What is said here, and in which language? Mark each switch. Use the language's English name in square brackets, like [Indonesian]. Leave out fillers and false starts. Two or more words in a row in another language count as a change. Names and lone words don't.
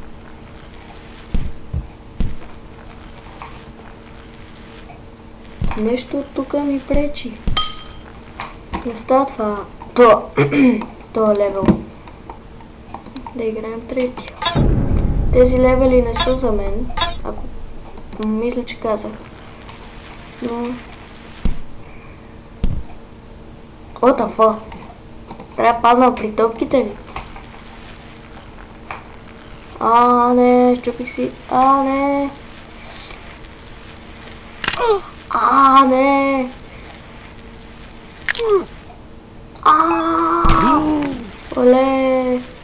[Bulgarian] Нещо от тук ми пречи. Не става това. Това левел. Да играем третия. Тези левели не са за мен, ако мисля, че казах. Но... [English] What the fuck? [Bulgarian] Трябва да падна при топките ли? Не, щупих си. Не. Не. Оле.